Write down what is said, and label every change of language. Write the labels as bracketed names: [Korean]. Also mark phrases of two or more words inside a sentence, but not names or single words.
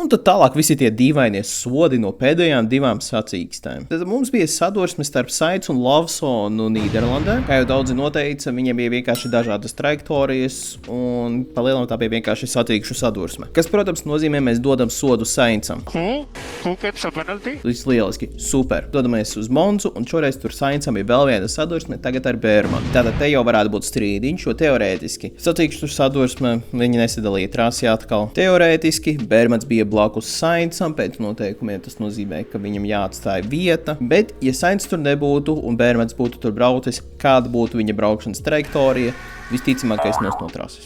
[Latvian] tad tālāk visi tie dīvainie sodi no pēdējām 2 sacīkstēm. Tad mums bija sadursme starp Sainz un Lawsonu Nīderlandē. Kā jau daudzi noteica, viņiem bija vienkārši dažādas trajektorijas un palielinām tā bija vienkārši sacīkšu sadursme. Kas, protams, nozīmē, mēs dodam sodu Sainzam. [English] Who gets a penalty? [Latvian] Viss lieliski, super. Dodamies uz Monzu un šoreiz tur Sainzam bija vēl viena sadursme, tagad ar Bērmanu. Tātad te jau varētu būt strīdiņš, jo teorētiski sacīkšu sadursme viņi nesadalīja trasī atkal. Teorētiski Bērmans bija blakus Sainzam, pēc noteikumiem tas nozīmē, ka viņam jāatstāja vieta, bet ja Sainz tur nebūtu un Bērmans būtu tur braucis, kāda būtu viņa braukšanas trajektorija, visticamākais no trases.